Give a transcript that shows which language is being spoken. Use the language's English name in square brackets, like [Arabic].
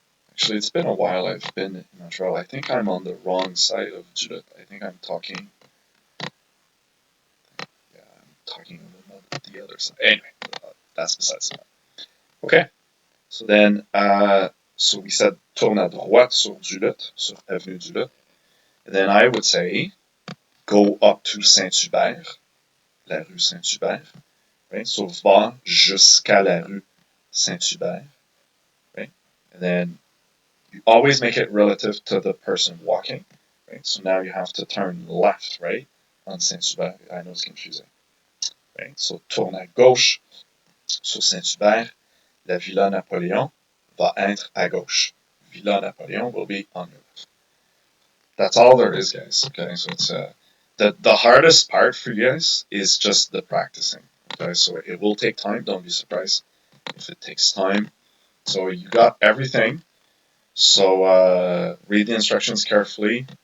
[English] Actually, it's been a while I've been in Montreal. I think I'm on the wrong side of Duluth. I think I'm talking, yeah, I'm talking about the other side. Anyway, that's besides the point. Okay, so then, so we said [French] tourne à droite sur Duluth, sur Avenue Duluth. [English] And then I would say go up to Saint-Hubert, [French] la rue Saint-Hubert, [English] right? [French] So va jusqu'à la rue Saint-Hubert, right? [English] And then you always make it relative to the person walking, right? So now you have to turn left, right, on Saint-Hubert. I know it's confusing, right? [French] So tourne à gauche sur Saint-Hubert. La Villa Napoléon va être à gauche. [English] Villa Napoléon will be on your left. That's all there is, guys. Okay, so it's the hardest part for you guys is just the practicing. Okay, so it will take time. Don't be surprised if it takes time. So you got everything. So read the instructions carefully.